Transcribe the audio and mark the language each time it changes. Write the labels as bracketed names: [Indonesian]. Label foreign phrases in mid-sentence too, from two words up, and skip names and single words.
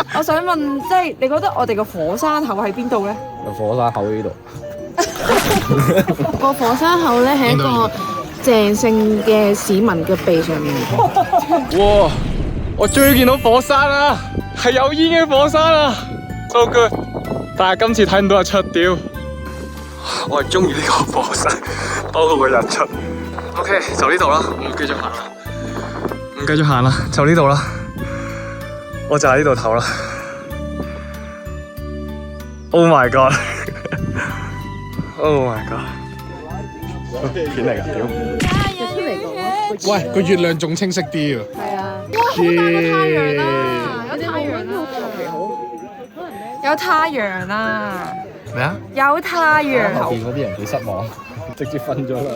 [Cantonese] 我想問，即係你覺得我哋個火山口喺邊度呢？火山口呢度。個火山口咧係一個鄭姓嘅市民嘅鼻上面。哇！我終於見到火山啦，係有煙嘅火山啊 ， [English] so good！ [Cantonese] 但係今次睇唔到日出，屌！我係中意呢個火山多過個日出。OK， 就呢度啦，唔繼續行啦，唔繼續行啦，就呢度啦，我就喺呢度唞啦。 [English] Oh my god！ Oh my god！ [Cantonese] 片嚟㗎，屌！喂，個月亮仲清晰啲喎。係啊，耶！有太陽啦！咩啊？有太陽。後邊嗰啲人幾失望，直接瞓咗啦。